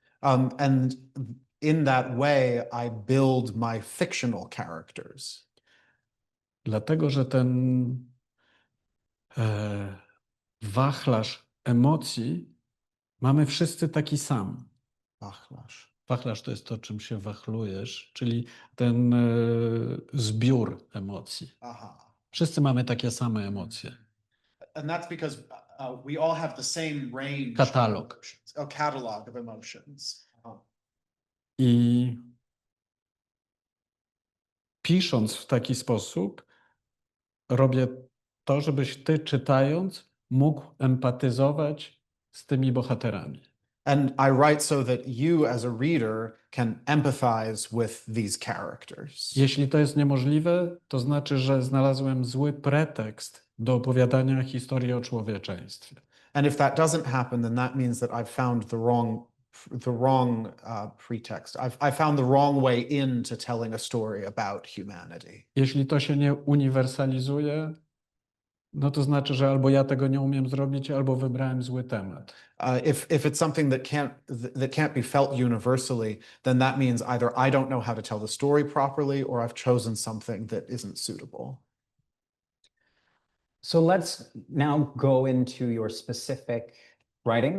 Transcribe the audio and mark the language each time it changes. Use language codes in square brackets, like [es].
[en] And in that way, I build my fictional characters. [pl] Dlatego, że ten wachlarz emocji mamy wszyscy taki sam. Wachlarz. Wachlarz to jest to, czym się wachlujesz, czyli ten zbiór emocji. Aha. Wszyscy mamy takie same emocje. [en] And that's because we all have the same range. [pl] Katalog. [en] Of emotions, a catalog of emotions. [pl] I pisząc w taki sposób, robię to, żebyś ty czytając mógł empatyzować z tymi bohaterami. [en] And I write so that you as a reader can empathize with these characters. [pl] Jeśli to jest niemożliwe, to znaczy, że znalazłem zły pretekst do opowiadania historii o człowieczeństwie. [en] And if that doesn't happen, then that means that I've found the wrong pretext. I found the wrong way into telling a story about humanity. [pl] Jeśli to się nie uniwersalizuje, no to znaczy, że albo ja tego nie umiem zrobić, albo wybrałem zły temat. [en] If it's something that can't be felt universally, then that means either I don't know how to tell the story properly, or I've chosen something that isn't suitable. So let's now go into your specific writing.